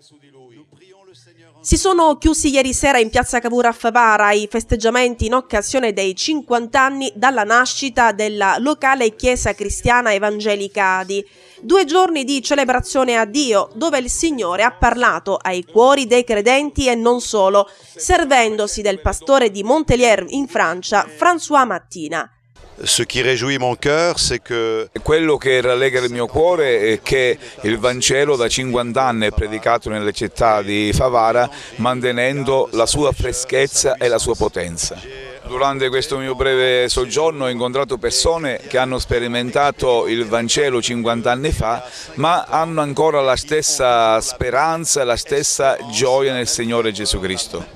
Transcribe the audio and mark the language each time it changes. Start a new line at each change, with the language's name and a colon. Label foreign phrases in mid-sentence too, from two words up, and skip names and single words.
Italian: Si sono chiusi ieri sera in piazza Cavour a Favara i festeggiamenti in occasione dei 50 anni dalla nascita della locale chiesa cristiana evangelica Adi. 2 giorni di celebrazione a Dio, dove il Signore ha parlato ai cuori dei credenti e non solo, servendosi del pastore di Montpellier in Francia, François Mattina.
French: Ce qui réjouit mon cœur, c'est que...
Italian: Quello che rallegra il mio cuore è che il Vangelo da 50 anni è predicato nelle città di Favara, mantenendo la sua freschezza e la sua potenza. Durante questo mio breve soggiorno ho incontrato persone che hanno sperimentato il Vangelo 50 anni fa, ma hanno ancora la stessa speranza, la stessa gioia nel Signore Gesù Cristo.